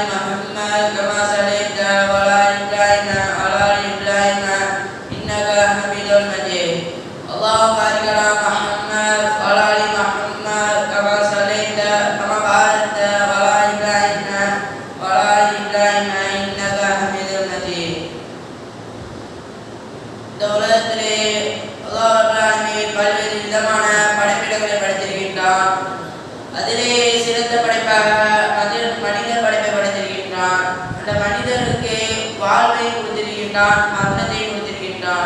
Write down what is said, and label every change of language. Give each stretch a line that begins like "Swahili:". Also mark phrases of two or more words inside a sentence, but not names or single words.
Arabic: محمد كما صليت وعلى آل إبراهيم وعلى آل إبراهيم إنك حميد مجيد اللهم بارك على محمد وعلى آل محمد كما صليت كما باركت وعلى آل إبراهيم وعلى آل إبراهيم إنك حميد مجيد
Tamil: இந்த உலகத்திலே
Arabic: الله رب العالمين
Tamil: பல்வேறு விதமான படைப்பிடங்களை படைத்திருக்கின்றான். அதிலே சிறந்த படைப்பாக மனித படைப்பை படைத்திருக்கின்றான். அந்த மனிதனுக்கு வாழ்வை கொடுத்திருக்கின்றான், மரணத்தை கொடுத்திருக்கின்றான்.